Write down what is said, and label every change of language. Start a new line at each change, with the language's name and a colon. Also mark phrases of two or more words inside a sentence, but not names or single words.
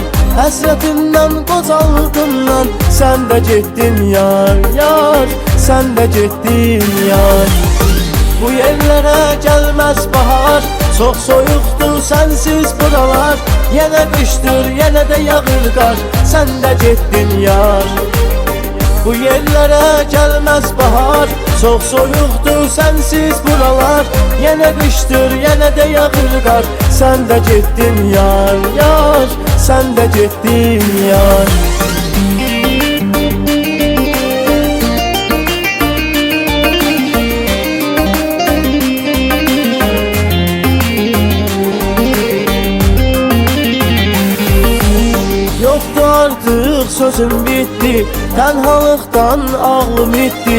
Azerbaijani: Həsrətindən qocaldım mən, sən də getdin yar, yar. Sən də getdin yar.
Turkish: Bu yerlere gelmez bahar, çok soyuqdur sensiz buralar.
Azerbaijani: Yenə qışdır, yenə də yağır qar,
Turkish: sen de getdin yar. Bu yerlere gelmez bahar, çok soyuqdur sensiz buralar.
Azerbaijani: Yenə qışdır, yenə də yağır qar,
Turkish: sen de getdin yar, yar. Sen de getdin yar. Artık sözüm bitti, tenhalıktan ağlım itti.